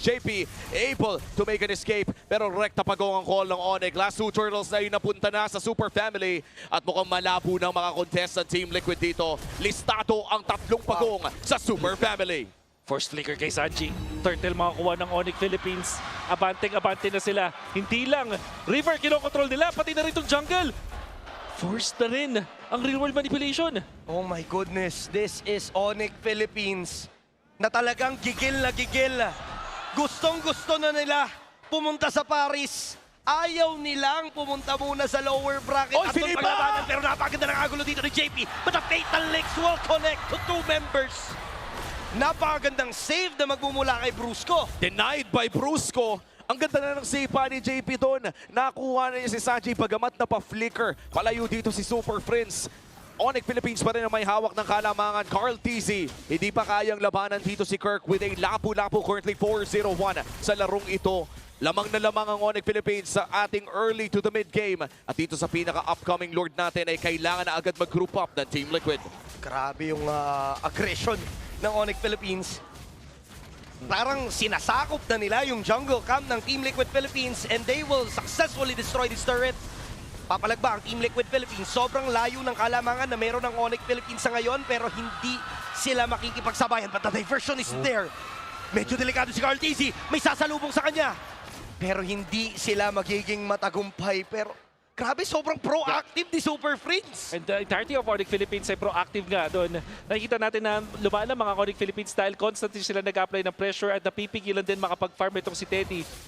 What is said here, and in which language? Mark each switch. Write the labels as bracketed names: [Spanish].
[English] JP able to make an escape. [Filipino] Pero rekta pagong ang call ng Onyx. Last 2 turtles na yun napunta na sa Super Family. At mukhang malabo ng mga contestant Team Liquid dito. Listado ang 3 pagong sa Super Family. Force flicker kay Sanji. Turtle makakuha ng Onyx Philippines. Abante na sila. Hindi lang river kinokontrol nila, pati na rin itong jungle. Force na rin ang real world manipulation. [English] Oh my goodness, this is Onyx Philippines [Filipino] na talagang gigil na gigil. Gustong-gusto na nila pumunta sa Paris. Ayaw nilang pumunta muna sa lower bracket Oy, at doon sinipa! paglabanan. Pero napakaganda ng agulo dito ni JP. [English] But the Fatal Links will connect to 2 members. [Filipino] Napakagandang save na magmumula kay Brusco. [English] Denied by Brusco. [Filipino] Ang ganda na ng save pa ni JP doon. Nakuha na niya si Sanji pagamat na pa-flicker. Palayo dito si Super Prince. Onyx Philippines pa rin ang may hawak ng kalamangan. Carl TZ, hindi pa kayang labanan dito si Kirk with a Lapu-Lapu currently 4-0-1 sa larong ito. Lamang na lamang ang Onyx Philippines sa ating [English] early to the mid-game. [Filipino] At dito sa pinaka-upcoming Lord natin ay kailangan na agad mag-group up ng Team Liquid. Grabe yung aggression ng Onyx Philippines. Parang sinasakop na nila yung jungle camp ng Team Liquid Philippines [English] and they will successfully destroy this turret. [Filipino] Papalagba ang Team Liquid Philippines. Sobrang layo ng kalamangan na meron ng Onyx Philippines sa ngayon pero hindi sila makikipagsabayan. [English] But the diversion is there. [Filipino] Medyo delikado si Carl TZ. May sasalubong sa kanya. Pero hindi sila magiging matagumpay. Pero grabe, sobrang proactive ni Super Friends. [English] And the entirety of Onyx Philippines [Filipino] ay proactive nga doon. Nakikita natin na lumaan ang mga Onyx Philippines style. Constantly sila nag-apply ng pressure at napipigilan din makapag-farm itong si Teddy.